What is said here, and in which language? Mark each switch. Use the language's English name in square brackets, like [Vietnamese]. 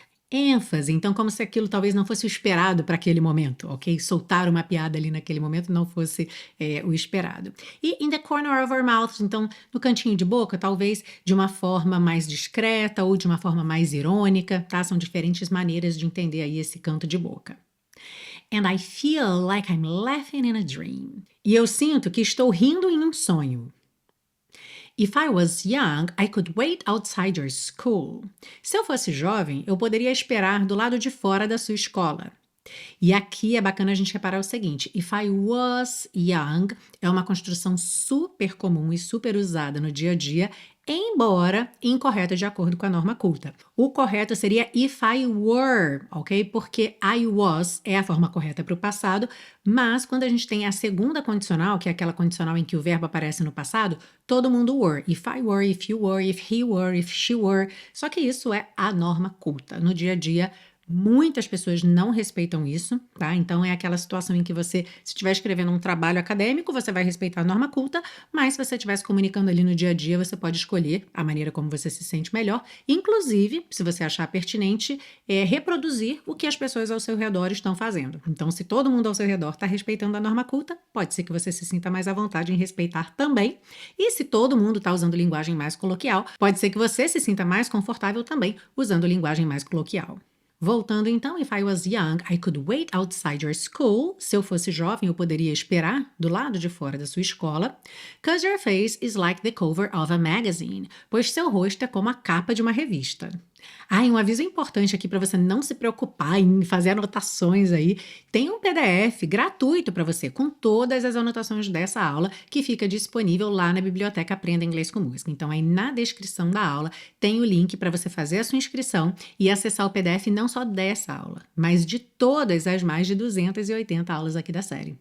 [Portuguese] ênfase, então como se aquilo talvez não fosse o esperado para aquele momento, ok? Soltar uma piada ali naquele momento não fosse o esperado. E [English] in the corner of our mouths, [Portuguese] então no cantinho de boca, talvez de uma forma mais discreta ou de uma forma mais irônica, tá? São diferentes maneiras de entender aí esse canto de boca. [English] And I feel like I'm laughing in a dream. [Portuguese] E eu sinto que estou rindo em um sonho. [English] If I was young, I could wait outside your school. [Portuguese] Se eu fosse jovem, eu poderia esperar do lado de fora da sua escola. E aqui é bacana a gente reparar o seguinte, [English] if I was young [Portuguese] é uma construção super comum e super usada no dia a dia, embora incorreta de acordo com a norma culta. O correto seria [English] if I were, [Portuguese] ok? Porque [English] I was [Portuguese] é a forma correta para o passado, mas quando a gente tem a segunda condicional, que é aquela condicional em que o verbo aparece no passado, todo mundo were. [English] If I were, if you were, if he were, if she were. [Portuguese] Só que isso é a norma culta. No dia a dia, muitas pessoas não respeitam isso, tá? Então é aquela situação em que você, se estiver escrevendo um trabalho acadêmico, você vai respeitar a norma culta, mas se você estiver se comunicando ali no dia a dia, você pode escolher a maneira como você se sente melhor, inclusive, se você achar pertinente, reproduzir o que as pessoas ao seu redor estão fazendo. Então, se todo mundo ao seu redor está respeitando a norma culta, pode ser que você se sinta mais à vontade em respeitar também. E se todo mundo está usando linguagem mais coloquial, pode ser que você se sinta mais confortável também usando linguagem mais coloquial. Voltando então, [English] if I was young, I could wait outside your school. [Portuguese] Se eu fosse jovem, eu poderia esperar do lado de fora da sua escola. [English] 'Cause your face is like the cover of a magazine. [Portuguese] Pois seu rosto é como a capa de uma revista. Ah, e um aviso importante aqui para você não se preocupar em fazer anotações aí. Tem um PDF gratuito para você com todas as anotações dessa aula que fica disponível lá na biblioteca Aprenda Inglês com Música. Então aí na descrição da aula tem o link para você fazer a sua inscrição e acessar o PDF não só dessa aula, mas de todas as mais de 280 aulas aqui da série.